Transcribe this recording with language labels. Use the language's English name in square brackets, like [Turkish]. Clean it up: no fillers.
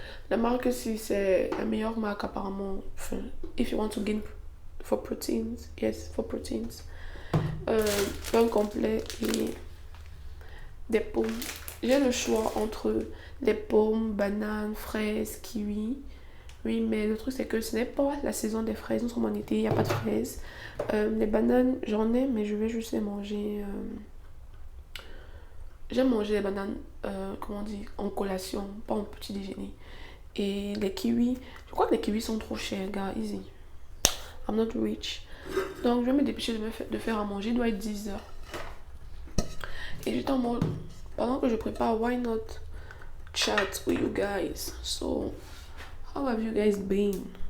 [French] La marque ci c'est la meilleure marque apparemment. [English] Enfin, if you want to gain for proteins, yes, for proteins. [French] Pain complet et des pommes. J'ai le choix entre les pommes, bananes, fraises, kiwi. Oui, mais le truc c'est que ce n'est pas la saison des fraises. Nous sommes en été, il n'y a pas de fraises. Les bananes, j'en ai, mais je vais juste les manger. J'aime manger les bananes, comment on dit, en collation, pas en petit déjeuner. Et les kiwis, je crois que les kiwis sont trop chers, gars, [English] easy. I'm not rich. [French] Donc, je vais me dépêcher de faire à manger. Il doit être 10 heures. Et j'étais en mode, pendant que je prépare, [English] why not chat with you guys? So, how have you guys been?